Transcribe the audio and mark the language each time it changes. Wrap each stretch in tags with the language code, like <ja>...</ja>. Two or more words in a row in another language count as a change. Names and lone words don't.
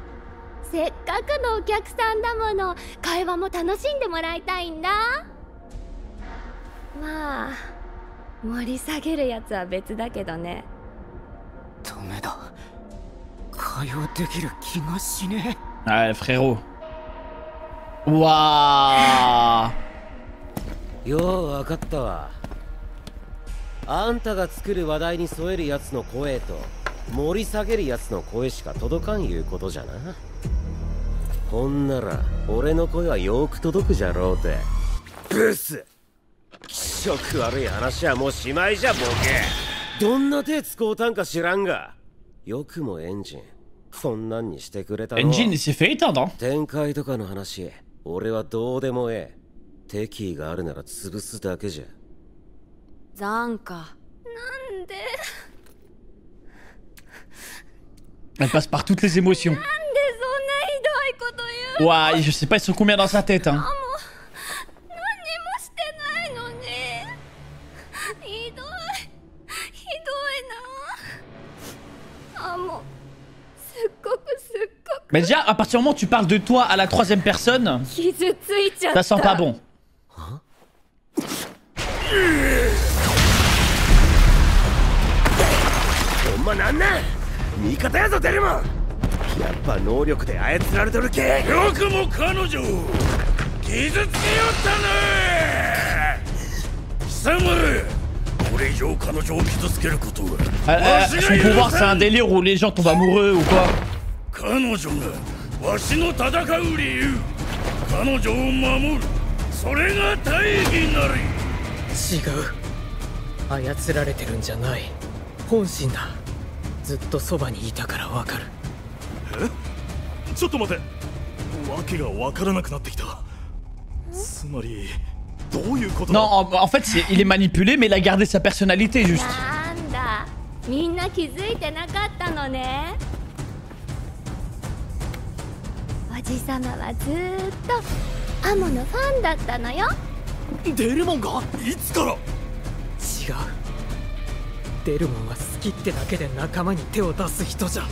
<ja>せっかくのお客さんだもの、会話も楽しんでもらいたいんだ。まあ盛り下げるやつは別だけどね。ダメだ。会話できる気がしねえ。</ja> <fr>Ouais, frérot. Waouh!</fr> <ja>よう分かったわ。あんたが作る話題に添えるやつの声と盛り下げるやつの声しか届かんいうことじゃな。ほんなら俺の声はよく届くじゃろうて。ブス、気色悪い話はもうしまいじゃボケ。どんな手使うたんか知らんが、よくもエンジンこんなんにしてくれたの。</ja> <fr>Engine, il s'est fait éteindre, hein?</fr> <ja>展開とかの話俺はどうでもええ。敵意があるなら潰すだけじゃ。残か。なんで</ja> <fr>Elle passe par toutes les émotions.</fr> <ja>なんでそんなひどいこと言う。</ja> <fr>Ouah, je sais pas, ils sont combien dans sa tête, hein?</fr> <ja>何もしてないのに。ひどいな。もうすっごく</ja> <fr>Mais déjà, à partir du moment où tu parles de toi à la troisième personne,</fr> <ja>傷ついちゃった。</ja> <fr>ça sent pas bon.</fr> <ja>ほんまなんなん味方やぞデルモン。やっぱ能力で操られとるけ。よくも彼女を傷つけよったね。貴様これ以上彼女を傷つけることは</ja> <fr>Son pouvoir, c'est un délire où les gens tombent amoureux ou quoi?</fr> <ja>彼女がわしの戦う理由、彼女を守る、それが大義なり。違う、操られてるんじゃない、本心だ。ずっとそばにいたからわかる。え？ちょっと待て、わけがわからなくなってきた。つまりどういうことだ？</ja> <fr>Non, en fait, il est manipulé, mais il a gardé sa personnalité juste.</fr> <ja>なんだ、 みんな気づいてなかったのね。おじさまはずーっとアモのファンだったのよ。デルモンが？いつから？違う。デルモンは好きってだけで仲間に手を出す人じゃ。</ja>